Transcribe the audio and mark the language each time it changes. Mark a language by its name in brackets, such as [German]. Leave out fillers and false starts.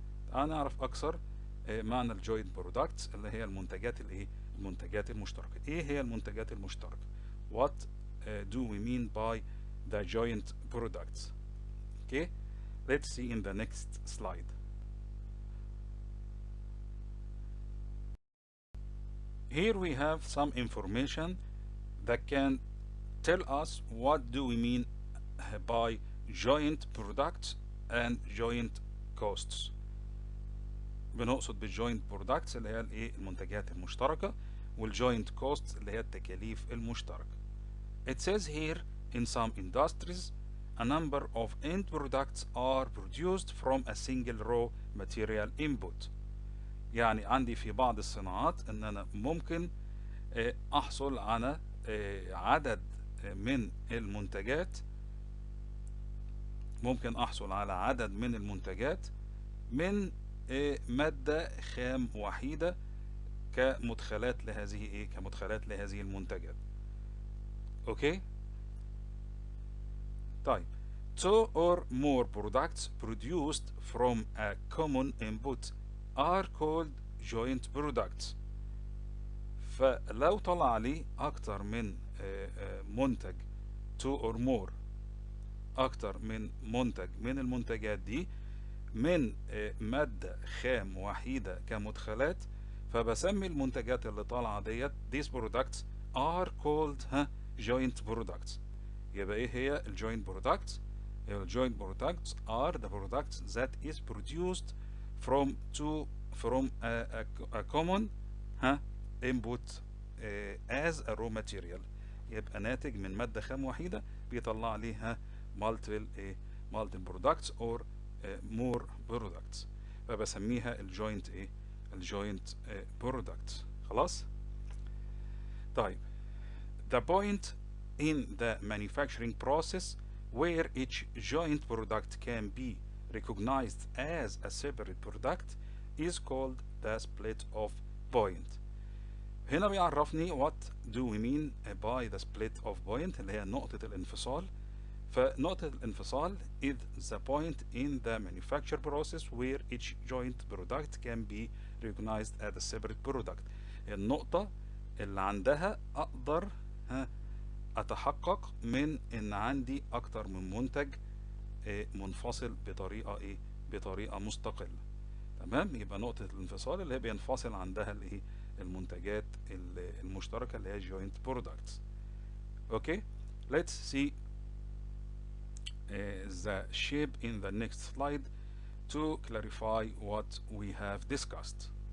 [Arabic] تعال نعرف أكثر معنى الجوينت برودكتس اللي هي المنتجات المنتجات المشتركة. إيه هي المنتجات المشتركة؟ [English] What do we mean by the joint products? Okay, let's see in the next slide. Here we have some information that can tell us what do we mean by joint products and joint costs. [Arabic] بنقصد بالجوينت برودكتس اللي هي الايه المنتجات المشتركة، والجوينت كوست اللي هي التكاليف المشتركة. [English] It says here in some industries a number of end products are produced from a single raw material input. [Arabic] يعني عندي في بعض الصناعات ان انا ممكن احصل على عدد من المنتجات، ممكن احصل على عدد من المنتجات من مادة خام وحيدة كمدخلات لهذه كمدخلات لهذه المنتجات. اوكي. [English] طيب two or more products produced from a common input are called joint products. [Arabic] فلو طلع لي اكتر من منتج [English] two or more، [Arabic] اكتر من منتج من المنتجات دي من مادة خام وحيدة كمدخلات، فبسمي المنتجات اللي طالعة ديت [English] these products are called joint products. [Arabic] يبقى ايه هي الجوينت برودكتس؟ الجوينت برودكتس [English] are the products that is produced from a common input as a raw material. [Arabic] يبقى ناتج من مادة خام وحيدة بيطلع ليها [English] multiple products or more products، [Arabic] فبسميها الجوينت الجوينت products. خلاص. [English] طيب the point in the manufacturing process where each joint product can be recognized as a separate product is called the split of point. [Arabic] هنا بيعرفني [English] what do we mean by the split of point [Arabic] اللي هي نقطة الانفصال. فنقطة الانفصال [English] is the point in the manufacture process where each joint product can be recognized as a separate product. [Arabic] النقطة اللي عندها أقدر أتحقق من إن عندي أكتر من منتج منفصل بطريقة مستقلة. تمام. يبقى نقطة الانفصال اللي هي بينفصل عندها المنتجات المشتركة اللي هي joint products. [English] Okay, let's see the shape in the next slide to clarify what we have discussed.